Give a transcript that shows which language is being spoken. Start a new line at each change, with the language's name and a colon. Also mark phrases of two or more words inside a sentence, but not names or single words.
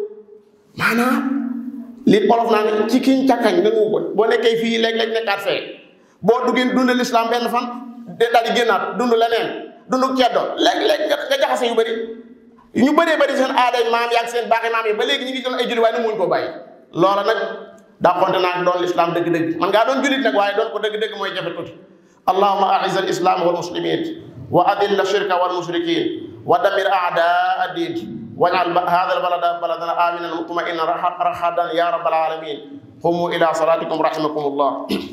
Wolof: maanaam li olof naa ne ci kiñ càkkañ nangu ko boo nekkee fii léeg-léeg nekkaat fee boo duggee dund lislaam benn fan daal di génnaat dund leneen dund ceddo léeg-léeg nga jaxase yu bëri ñu bëree bëri seen aaday maam yaag seen baaxi maam yi ba léegi ñu ngi doon ay julli waaye nu muñ ko bàyyi loola nag daa xonte naa doon lislaam dëgg-dëgg man ngaa doon jullit nag waaye doon ko dëgg-dëgg mooy jafe tuuti
Arabic: اللهم أعز الإسلام والمسلمين وأذل الشرك والمشركين ودمر أعداء الدين واجعل هذا البلد بلدنا آمنا مطمئنا رخاء يا رب العالمين قوموا إلى صلاتكم رحمكم الله